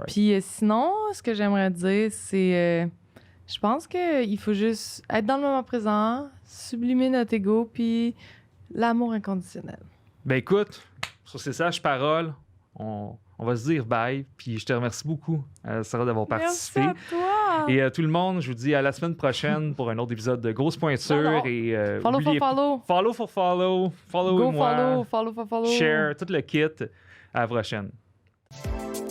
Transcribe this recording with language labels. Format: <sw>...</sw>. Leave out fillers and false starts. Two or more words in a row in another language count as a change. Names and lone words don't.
<fr>Puis sinon, ce que j'aimerais dire, c'est... je pense qu'il faut juste être dans le moment présent, sublimer notre ego, puis l'amour inconditionnel. Ben écoute, sur ces sages paroles, on va se dire bye, puis je te remercie beaucoup, Sarah, d'avoir participé. Merci à toi! Et à tout le monde, je vous dis à la semaine prochaine pour un autre épisode de Grosse Pointure. Et,</fr> <en>follow for follow. Follow for follow. Follow Go</en> <fr>moi.</fr> <en>follow for follow.</en> <fr>Share, tout le kit. À la prochaine.</fr>